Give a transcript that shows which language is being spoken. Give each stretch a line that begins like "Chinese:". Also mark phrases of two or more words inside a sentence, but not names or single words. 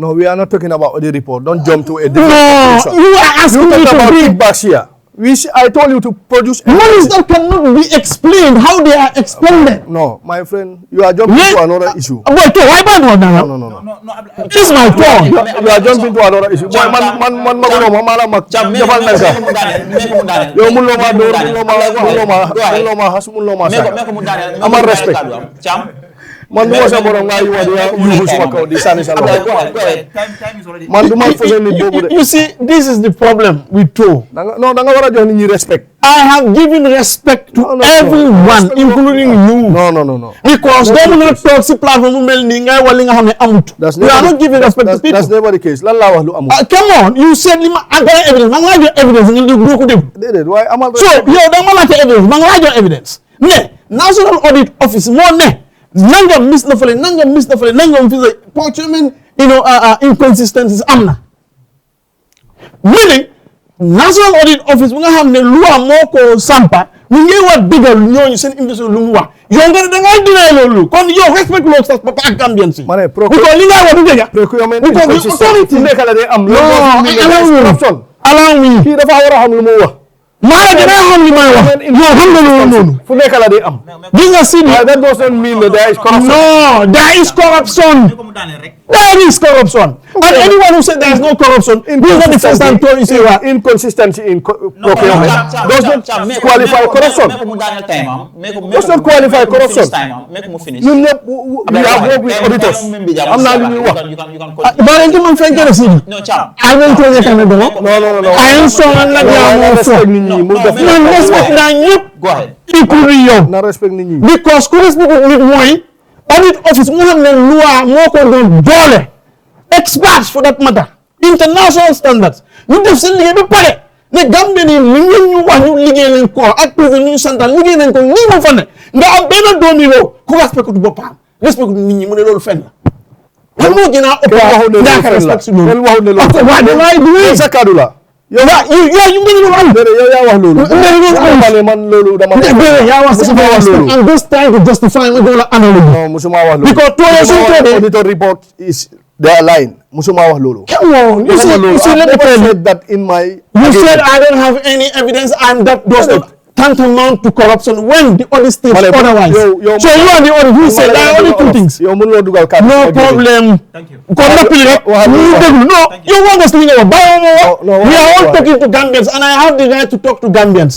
English: No, we are not talking about audit report. Don't jump to a different conclusion. You are asking me to about kickbacks here. I told you to produce monies that cannot be explained, how they are explained. No, my friend, you are jumping to another issue. Wait, why bad one now? No. This is my turn. You are jumping to another issue.
Wolof: Man, man du ma sa borom nga yu suma kaw di sani sa man du ma faisé ni bobu de.
English: You see, this is the problem with Toe. No,
Wolof: da nga wara jox nit ñi respect.
English: I have given respect to everyone, including you. No. Because they will not talk
Wolof: si platform mel ni ngay wala nga xamne amut.
English: You are not giving respect to people. That's never the case.
Wolof: Lan la wax lu amut.
English: Come on, you said
Wolof: li ma agay
English: evidence.
Wolof: Man la jox evidence nga do ko dem. Dedet way amal. So, yow da nga la jox evidence, man la jox evidence. Ne, National Audit Office mo ne nangam miss na fele nangam fi
English: procurement inconsistencies
Wolof: amna. Meaning National Audit Office bu nga xam ne loi moo ko sampa ñu ngi war digal ñooñu seen investisseur lu mu wax yow nga da nga dina loolu kon yow respect lo sax papa ak Gambian si mané ko li nga wax du dëgg
English: procurement inconsistency
Wolof: nekk la day am
English: allow me
Wolof: kii dafa war a xam lu mu wax maa dina xam li may wax yow xam nga loolu noonu fu nekk la day am gis nga si
English: that doesn't mean that there is corruption. No, there is corruption. There is corruption. And anyone who said there is no corruption, this is not the first time to say what? Inconsistency in procurement does not qualify corruption. Does not qualify corruption. You know, we have worked with auditors. I'm not doing what. But into my friend can see. I will tell you can do. No. I am so Go ahead. Including you.
Wolof: Na respect nit ñi. Because ku respect nit mooy audit office mu xam ne loi moo ko doon doole
English: experts for that matter international standards
Wolof: ñu def seen liggéey ba pare ne Gambie ni li ngeen ñu wax ñu liggéey leen ko ak président ñu santal liggéey nañ ko nii ma fa ne nga am benn doomi réew ku respect du boppam respect nit ñi mu ne loolu fenn la kan moo gën a ëpp ñàkk respect si loolu waaye damay duwee sa kaddu la yow ñu mën loolu am yow yaa wax loolu man loolu dama yaa wax si
English: respect and just trying to justify
Wolof: ma doon la analogy non musuma wax loolu because tooyee suñ toogee
English: auditor report is their line
Wolof: musuma wax loolu
English: come on you see let me tell you that in my you said I don't have any evidence and that does not tantamount to corruption when the audit states otherwise. So you are the audit who said there are only two things. No problem. Thank you. No, you want us to we are all talking to Gambians and I have the right to talk to Gambians.